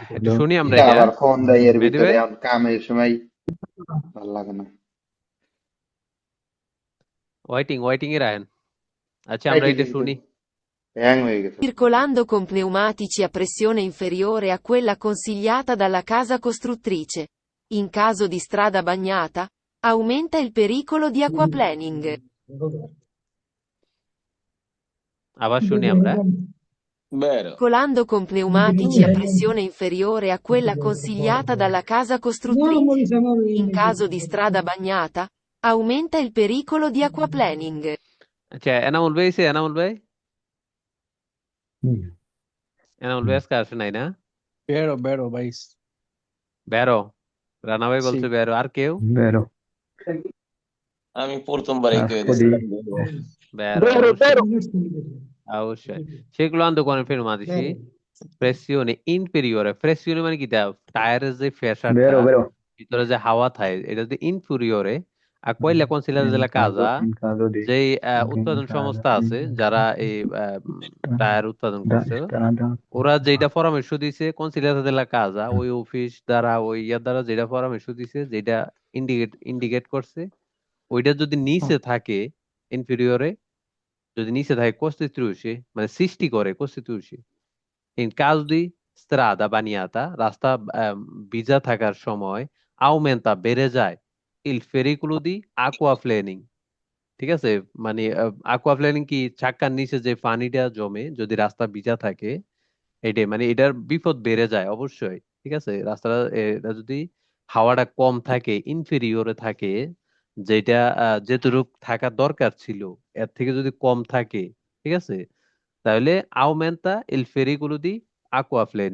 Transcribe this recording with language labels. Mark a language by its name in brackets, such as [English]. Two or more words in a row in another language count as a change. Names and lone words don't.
[Bangla] একটু শুনি আমরা এটা এটা। আবার ফোন দেয় এর মেহেদী ভিতরে, ভাই, এখন কামের সময় ভাল লাগে না। ওয়াইটিং ওয়াইটিং এ রাখেন। আচ্ছা আমরা এইটি এটা কিন্তু শুনি। হ্যাং হয়ে গেছে। [Italian] Circolando con pneumatici a pressione inferiore a quella consigliata dalla casa costruttrice. In caso di strada bagnata, aumenta il pericolo di aquaplaning. [Bangla] আবার শুনি আমরা। [Italian] Vero. Circolando con pneumatici a pressione inferiore a quella consigliata dalla casa costruttrice. In caso di strada bagnata, aumenta il pericolo di aquaplaning. [Bangla] আচ্ছা এনামুল ভাই এসে, এনামুল ভাই, হুম, এনামুল ভাই হুম। আজকে আসে নাই না? Vero, ভাইস। বেরো, রানা ভাই জি। বলছে বেরো, আর কেউ? [Italian] Vero. [Bangla] আমি প্রথমবারই কয়ে [Italian] Così. [Bangla] দিয়েছিলাম বেরো, অবশ্যই অবশ্যই। [Italian] Circolando con il pneumatici, pressione inferiore, [Bangla] pressione মানে কি, টায়ারের যে প্রেসারটা, [Italian] Vero, vero. [Bangla] ভিতরে যে হাওয়া থাকে, এটা যদি ইনফেরিয়রে [Italian] a quella consigliata In della casa, caso di [Bangla] যেই [Italian] in [Bangla] উৎপাদন [Italian] caso [Bangla] সংস্থা আছে যারা এই টায়ার উৎপাদন [Italian] da [Bangla] করছে, [Italian] strada [Bangla] ওরা যেটা পরামর্শ দিছে কনসিলিয়াতা দেলা কাজা, ওই অফিস দ্বারা, ওই ইয়ার দ্বারা যেটা পরামর্শ দিছে, যেটা ইন্ডিকেট করছে, ওইটা যদি নিচে থাকে, ইনফেরিয়রে যদি নিচে থাকে, কোস্টিটিউশি মানে সৃষ্টি করে, কোস্টিটিউশি [Italian] in caso di strada bagnata, [Bangla] রাস্তা ভিজা থাকার সময়, aumenta বেড়ে যায় [Italian] il pericolo di aquaplaning। [Bangla] ঠিক আছে, মানে aquaplaning কি, চাক্কার নিচে যে পানিটা জমে যদি রাস্তা ভিজা থাকে, এটাই মানে এটার বিপদ বেড়ে যায় অবশ্যই। ঠিক আছে, রাস্তাটা এটা যদি হাওয়াটা কম থাকে, ইনফেরিয়রে থাকে, যেটা যেটুকু থাকার দরকার ছিল এর থেকে যদি কম থাকে, ঠিক আছে, তাহলে [Italian] aumenta il pericolo di [Bangla] aquaplaning।